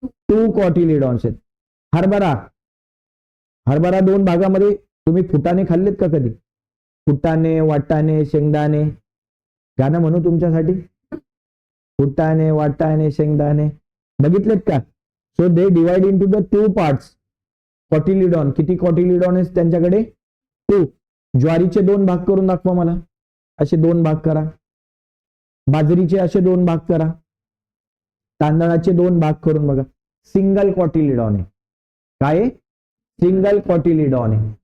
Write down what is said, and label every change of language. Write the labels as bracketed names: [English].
[Marathi] 2 cotyledons आहेत. हरभरा, हरभरा दोन भागामध्ये. तुम्ही फुटाणे खाल्लेत का कधी? फुटाणे, वाटाणे, शेंगदाणे. गाणं म्हणू तुमच्यासाठी? फुटाणे, वाटाणे, शेंगदाणे बघितलेत का? [English] So they divide into the 2 parts. [Marathi] Cotyledon, किती कॉटिलिडॉन आहेत त्यांच्याकडे? 2. ज्वारीचे दोन भाग करून दाखवा मला. असे दोन भाग करा. बाजरीचे असे दोन भाग करा. तांदळाचे दोन भाग करून बघा. सिंगल कॉटिलिडॉन आहे. काय? सिंगल कॉटिलिडॉन आहे.